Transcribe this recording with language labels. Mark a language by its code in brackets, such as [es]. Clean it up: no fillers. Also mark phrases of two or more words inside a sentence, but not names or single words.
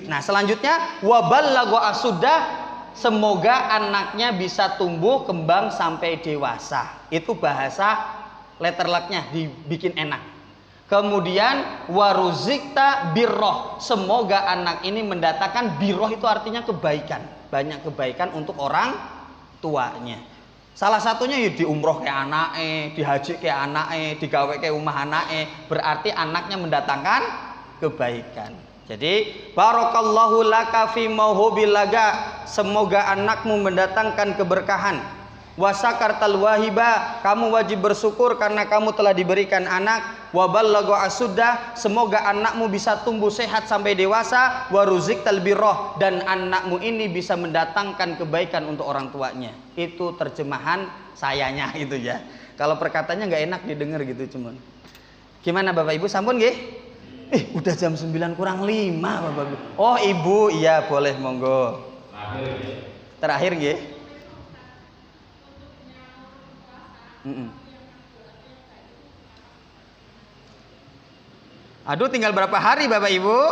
[id] Nah, selanjutnya [ar] وبلغ أشده, [id] semoga anaknya bisa tumbuh kembang sampai dewasa. Itu bahasa letterlucknya dibikin enak. Kemudian [ar] ورزقت بره, [id] semoga anak ini mendatangkan birroh, itu artinya kebaikan, banyak kebaikan untuk orang tuanya. [jv] Salah satunya ya diumroh ke anake, dihaji ke anake, digawe ke umah anake, [id] berarti anaknya mendatangkan kebaikan. Jadi [ar] بارك الله لك في الموهوب لك, [id] semoga anakmu mendatangkan keberkahan. [ar] وشكرت الواهب, [id] kamu wajib bersyukur karena kamu telah diberikan anak. [ar] وبلغ أشده, [id] semoga anakmu bisa tumbuh sehat sampai dewasa. [ar] ورزقت بره, [id] dan anakmu ini bisa mendatangkan kebaikan untuk orang tuanya. Itu terjemahan sayanya itu ya. Kalau perkataannya nggak enak didengar gitu cuman. Gimana Bapak Ibu, [jv] sampun nggih? [id] Udah jam 9 kurang 5 Bapak Ibu. Oh Ibu, iya boleh monggo. Terakhir nggih. Aduh, tinggal berapa hari Bapak Ibu?